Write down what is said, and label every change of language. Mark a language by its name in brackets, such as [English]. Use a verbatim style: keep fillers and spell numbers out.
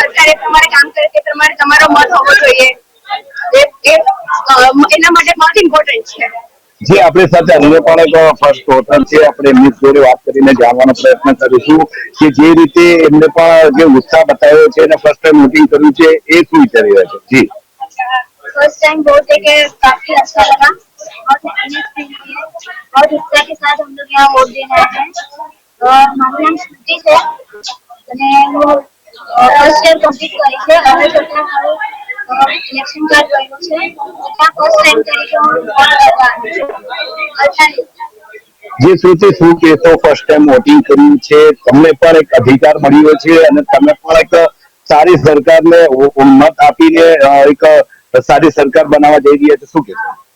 [Gujarati] સરકારે પ્રમાણે કામ કરે તે પ્રમાણે તમારો મત હોવો જોઈએ. એ- એ, અ, એના માટે મત ઇમ્પોર્ટન્ટ છે. જે આપણી સાથે અન્ય પણ એક ફર્સ્ટ વોટર છે, આપણે એમની જોડે વાત કરીને જાણવાનો પ્રયત્ન કરીશું કે જે રીતે એમને પણ જે ઉત્સાહ બતાવ્યો છે અને ફર્સ્ટ ટાઈમ વોટિંગ કર્યું છે એ શું વિચારી રહ્યા છે. જી [Hindi] फर्स्ट टाइम बहुत एक काफी अच्छा लगा और हैप्पीनेस फील हुई है और उत्साह के साथ हम लोग यहाँ वोट देने आए हैं और हमारा नाम श्रुति है [Gujarati] અને હું ફર્સ્ટ યર કમ્પ્લીટ કરી છે અને છતાં મારું ઇલેક્શન કાર્ડ રહ્યું છે. ત્યાં ફર્સ્ટ ટાઈમ તરીકે હું વોટ કરવા આવી છું. અત્યારે જે શ્રુતિ શું કહેશો, ફર્સ્ટ ટાઈમ વોટિંગ કર્યું છે, તમને પણ એક અધિકાર મળ્યો છે અને તમે પણ એક સારી સરકારને ઉ- ઉ- મત આપીને અ, એક સારી સરકાર બનાવવા જઈ રહ્યા છે, શું કહેશો?